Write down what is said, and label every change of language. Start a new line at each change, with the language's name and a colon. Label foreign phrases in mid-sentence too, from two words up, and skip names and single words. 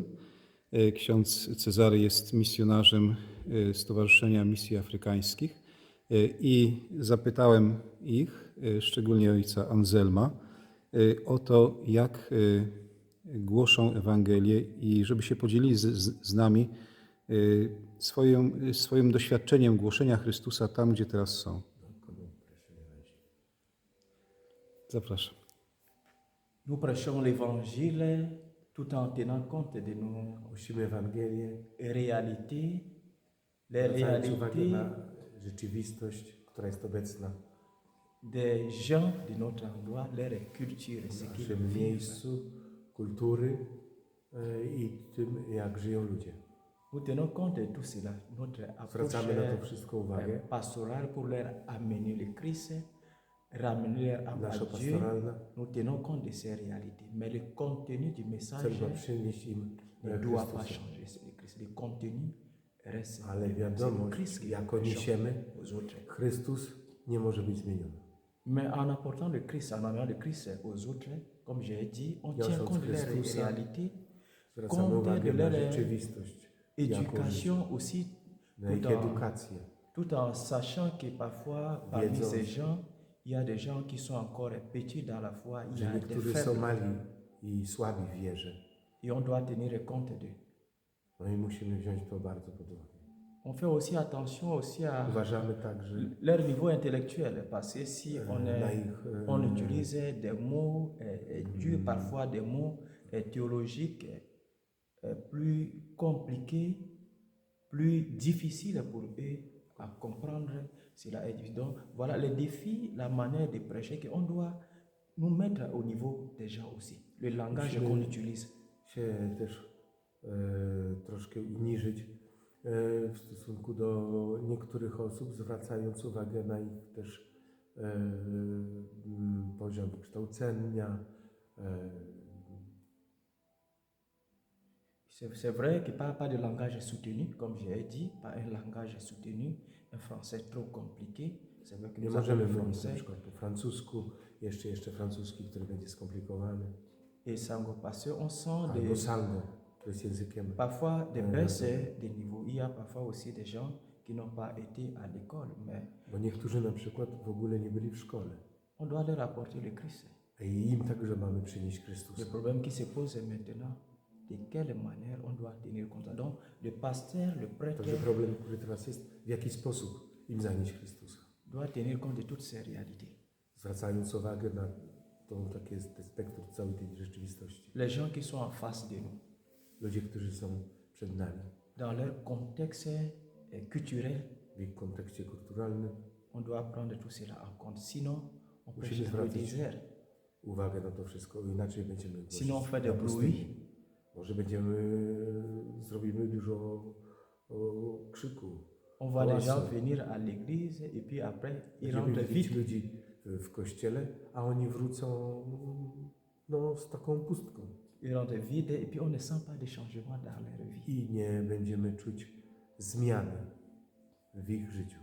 Polish: Ksiądz Cezary jest misjonarzem Stowarzyszenia Misji Afrykańskich i zapytałem ich, szczególnie ojca Anselma, o to, jak głoszą Ewangelię i żeby się podzielili z nami swoim doświadczeniem głoszenia Chrystusa tam, gdzie teraz są. Zapraszam.
French: Nous prêchons l'évangile tout en tenant compte de nos
Polish: Głosimy Ewangelię,
French: réalités, les
Polish: zwracając uwagę
French: réalités
Polish: na rzeczywistość, która jest obecna
French: des gens de notre endroit, leur culture,
Polish: w
French: ce qu'ils
Polish: naszym
French: vivent.
Polish: miejscu, kultury i tym, jak żyją ludzie.
French: Nous tenons compte de tout cela, notre approche
Polish: Zwracamy na to wszystko uwagę.
French: pastorale pour leur amener le Christ, ramener leur âme
Polish: Nasza
French: à Dieu.
Polish: pastoralna
French: Nous tenons compte de ces réalités, mais le contenu du message
Polish: cel ma przynieść im
French: ne doit pas
Polish: Chrystusa.
French: changer. C'est le Christ. Le contenu reste
Polish: Ale
French: le même. C'est le
Polish: wiadomo,
French: Christ qui
Polish: jako
French: change
Polish: niesiemy,
French: aux autres.
Polish: Chrystus nie może być zmieniony.
French: Mais en apportant le Christ, en amenant le Christ aux autres, comme j'ai dit, on tient
Polish: Niosąc
French: compte de leur
Polish: Chrystusa,
French: réalité,
Polish: Zwracamy
French: compte
Polish: uwagę
French: de
Polish: na
French: leur
Polish: rzeczywistość, jaką żyją,
French: éducation aussi,
Polish: na ich edukację.
French: tout en sachant que parfois parmi
Polish: Wiedząc,
French: ces gens, il y a des gens qui sont encore petits dans la foi, il y
Polish: że
French: a des
Polish: niektórzy są
French: faibles,
Polish: mali i słabi w wierze.
French: et on doit tenir compte d'eux.
Polish: No i musimy wziąć to bardzo pod uwagę.
French: On fait aussi attention aussi à
Polish: Uważamy także
French: leur niveau intellectuel, parce que si
Polish: na ich
French: on utilise des mots durs, parfois des mots théologiques plus compliqués, plus difficiles pour eux à comprendre, cela est évident. Voilà les défis, la manière de prêcher qu'on doit nous mettre au niveau des gens aussi. Le langage qu'on utilise.
Polish: się też troszkę uniżyć w stosunku do niektórych osób, zwracając uwagę na ich też poziom kształcenia.
French: C'est vrai que pas de langage soutenu, comme j'ai dit, pas un langage soutenu, un français trop compliqué. C'est vrai que
Polish: Nie
French: nous avons
Polish: możemy
French: le
Polish: mówić na
French: français
Polish: przykład po francusku, jeszcze francuski, który będzie skomplikowany,
French: et sango, parce qu'on sent
Polish: albo sango, to jest językiem.
French: parfois des baisses de niveau. Il y a parfois aussi des gens qui n'ont pas été à l'école, mais
Polish: Bo niektórzy na przykład w ogóle nie byli w szkole.
French: on doit leur apporter le Christ.
Polish: I im także mamy przynieść
French: Le
Polish: Chrystusa.
French: problème qui se pose maintenant, de quelle manière on doit tenir compte. Donc, le pasteur, le prêtre
Polish: Także problem, który teraz jest, w jaki sposób im zanieść Chrystusa.
French: doit tenir compte de toutes ces réalités.
Polish: Zwracając uwagę na takie spektrum całej tej rzeczywistości.
French: Les gens qui sont en face de nous,
Polish: Ludzie, którzy są przed nami,
French: dans leur contexte culturel,
Polish: w ich kontekście kulturalnym,
French: on doit prendre tout cela en compte. Sinon, on
Polish: Musimy
French: prêche dans le
Polish: zwracać
French: désert.
Polish: uwagę na to wszystko, inaczej będziemy głosić
French: Sinon, on fait
Polish: na
French: des
Polish: pustyni.
French: bruits.
Polish: Może zrobimy dużo krzyku.
French: On voit des gens
Polish: Hałasu.
French: venir à l'église et puis après, ils
Polish: Będziemy
French: rentrent
Polish: widzieć
French: vite.
Polish: ludzi w kościele, a oni wrócą z taką pustką.
French: Ils rentrent vite et puis on ne sent pas de changement dans leur vie.
Polish: I nie będziemy czuć zmiany w ich życiu.